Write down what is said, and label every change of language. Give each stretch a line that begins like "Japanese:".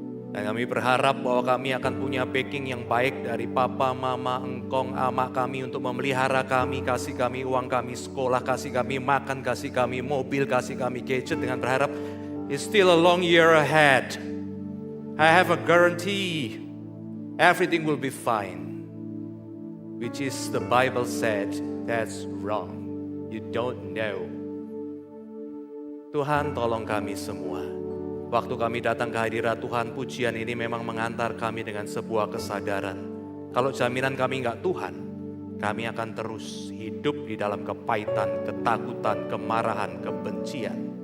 Indonesian: Dan kami berharap bahwa kami akan punya backing yang baik dari papa, mama, engkong, ama kami untuk memelihara kami, kasih kami uang kami sekolah, kasih kami makan, kasih kami mobil, kasih kami gadget, dengan berharap
English: it's still a long year ahead. I have a guarantee everything will be fine. Which is the Bible said that's wrong. You don't know.
Indonesian: Tuhan, tolong kami semua. Waktu kami datang ke hadirat Tuhan, pujian ini memang mengantar kami dengan sebuah kesadaran. Kalau jaminan kami enggak Tuhan, kami akan terus hidup di dalam kepahitan, ketakutan, kemarahan, kebencian.